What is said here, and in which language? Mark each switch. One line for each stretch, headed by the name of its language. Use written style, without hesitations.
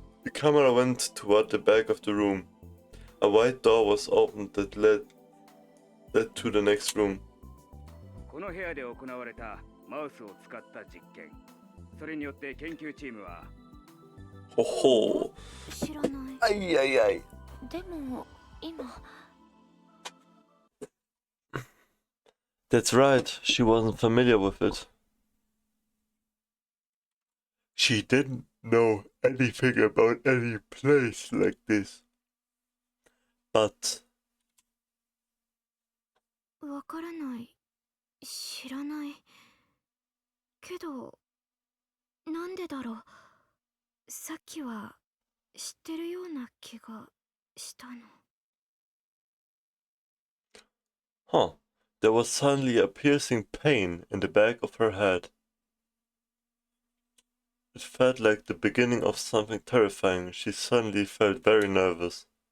English: The camera went toward the back of the room. A white door was opened that led to the next room.
Japanese: この部屋で行われたマウスを使った実験。それによって研究チームは Ho ho. 知らない。 Ai ai ai. でも今
English: That's right, she wasn't familiar with it. She didn't know anything about any place like this. But
Japanese: わからない、知らないけど、なんでだろう。さっきは知ってるような気がしたの。
English: huh, there was suddenly a piercing pain in the back of her head. It felt like the beginning of something terrifying. She suddenly felt very nervous.